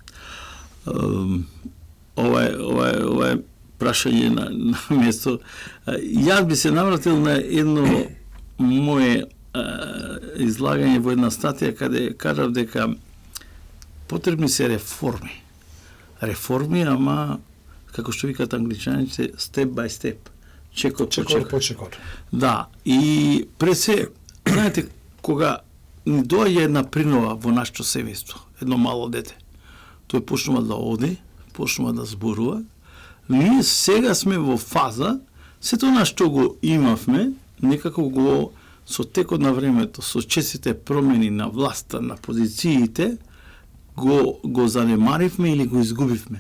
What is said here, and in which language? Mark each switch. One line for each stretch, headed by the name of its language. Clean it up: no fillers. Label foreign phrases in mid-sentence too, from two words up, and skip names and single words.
Macedonian: Ова е прашање на место. Јас би се навратил на едно мое излагање во една статија каде кажав дека потребни се реформи. Реформи, ама како што викаат англичаните,
English: step by step.
Macedonian: Чекор по чекор. Да, и пред се, знаете, кога ни доаѓа една принова во нашето семејство, едно мало дете, тој почнува да оди, почнува да зборува, ние сега сме во фаза, сето на што го имавме, некако го со текот на времето, со честите промени на власта, на позициите, го занемаривме или го изгубивме.